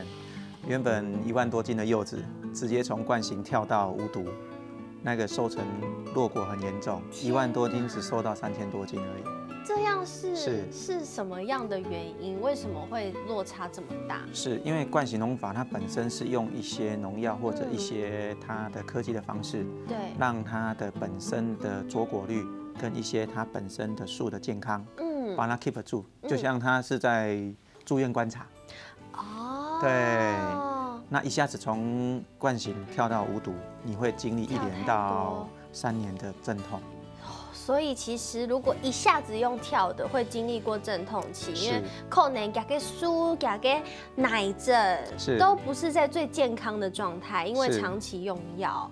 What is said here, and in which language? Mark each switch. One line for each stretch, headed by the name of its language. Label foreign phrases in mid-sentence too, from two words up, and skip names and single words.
Chinese: 原本1萬多斤的柚子，直接從慣行跳到無毒，那個收成落果很嚴重，1萬多斤只收到3000多斤而已。這樣是什麼樣的原因？為什麼會落差這麼大？是因為慣行農法它本身是用一些農藥或者一些它的科技的方式，對，讓它的本身的着果率跟一些它本身的樹的健康，把它 keep 住，就像它是在住院觀察。哦，對，那一下子從慣行跳到無毒，你會經歷1年到3年的陣痛。所以其實如果一下子用跳的，會經歷過陣痛期，因為可能加個書、加個奶症，都不是在最健康的狀態，因為長期用藥。